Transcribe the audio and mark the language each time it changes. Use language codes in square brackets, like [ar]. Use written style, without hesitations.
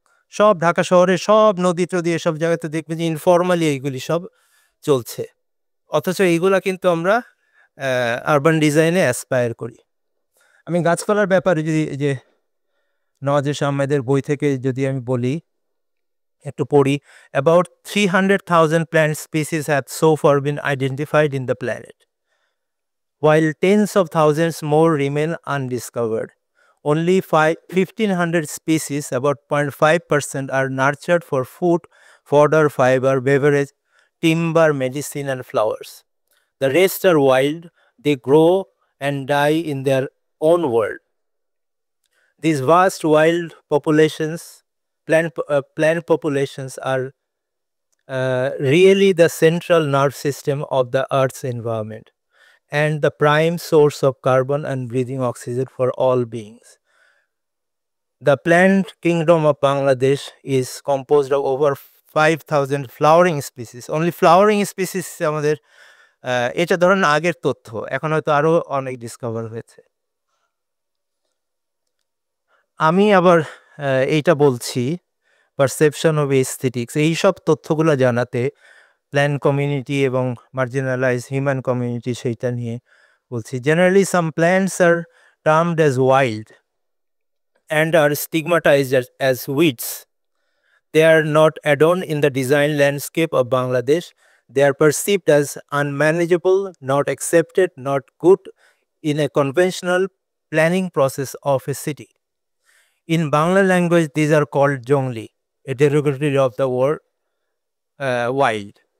[bn] সব ঢাকা শহরের সব নদী-টদী এসব জায়গাতে দেখবেন যে ইনফরমালি এইগুলি সব চলছে। অথচ এইগুলা কিন্তু আমরা আরবান ডিজাইনে অ্যাসপায়ার করি। আমি গাছপালার ব্যাপারে যদি এই যে নওয়াজেশ আহমেদের বই থেকে যদি আমি বলি, একটু পড়ি। [en] About 300,000 plant species have so far been identified in the planet, while tens of thousands more remain undiscovered. Only 1,500 species, about 0.5%, are nurtured for food, fodder, fiber, beverage, timber, medicine, and flowers. The rest are wild, they grow and die in their own world. These vast wild populations, plant populations, are really the central nerve system of the Earth's environment and the prime source of carbon and breathing oxygen for all beings. The plant kingdom of Bangladesh is composed of over 5,000 flowering species. Only flowering species [bn] আমাদের এটা ধরেন আগের তথ্য, এখন হয়তো আরো অনেক discover হয়েছে। আমি আবার এইটা বলছি [en] perception of aesthetics [bn] এইসব তথ্যগুলো জানাতে প্ল্যান কমিউনিটি এবং মার্জিনালাইজ হিউম্যান কমিউনিটি সেইটা নিয়ে বলছি। [en] Generally some plants are termed as wild and are stigmatized as weeds. They are not adorned in the design landscape of Bangladesh. They are perceived as unmanageable, not accepted, not good in a conventional planning process of a city. In Bangla language, these are called jongli, a derogatory of the word wild.